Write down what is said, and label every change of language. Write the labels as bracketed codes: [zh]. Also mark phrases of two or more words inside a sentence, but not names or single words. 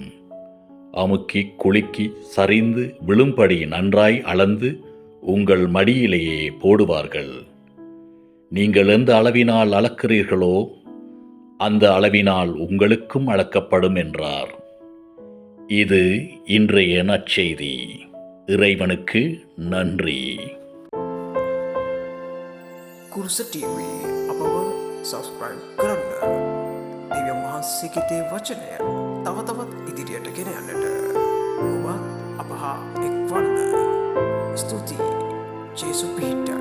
[ta] அமுக்கி குலுக்கி சரிந்து விழும்படி நன்றாய் அளந்து உங்கள் மடியிலேயே போடுவார்கள். நீங்கள் எந்த அளவினால் அளக்கிறீர்களோ அந்த அளவினால் உங்களுக்கும் அளக்கப்படும் என்றார். இது இன்றைய நற்செய்தி. இறைவனுக்கு நன்றி. [si] කුරුස TV අපව සබස්ක්‍රයිබ් කරන්න. දෙවියන් වහන්සේගේ වචනය තව තවත් ඉදිරියට ගෙන යන්නට ඔබ අප හා එක්වන්න. ස්තුතියි. ජේසු පිහිට